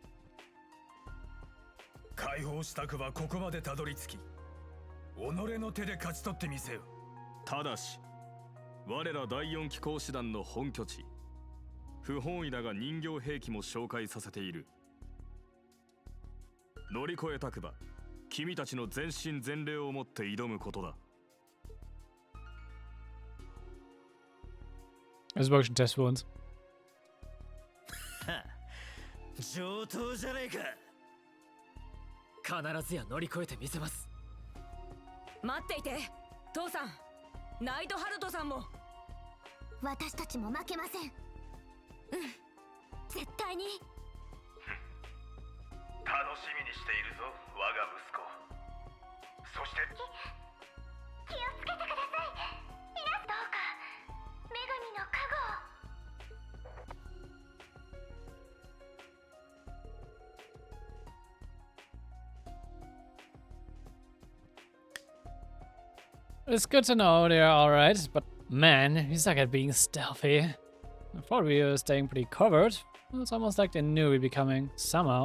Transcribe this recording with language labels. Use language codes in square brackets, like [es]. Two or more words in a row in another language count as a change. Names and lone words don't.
[ja] 解放したくばここまでたどり着き、己の手で勝ち取ってみせよ。ただし、我ら第四機甲師団の本拠地、不本意だが人形兵器も紹介させている。乗り越えたくば、君たちの全身全霊をもって挑むことだ。 [de] Das ist wirklich ein Test für uns. [ja] 上等じゃねえか。必ずや乗り越えてみせます。待っていて、父さん。ナイトハルトさんも。私たちも負けません。絶対に。楽しみにしているぞ、我が息子。そして気をつけてください。皆どうか女神の加護を。 [en] It's good to know they're alright, but man, he's not at being stealthy. I thought we were staying pretty covered. It's almost like they knew we'd be coming, somehow.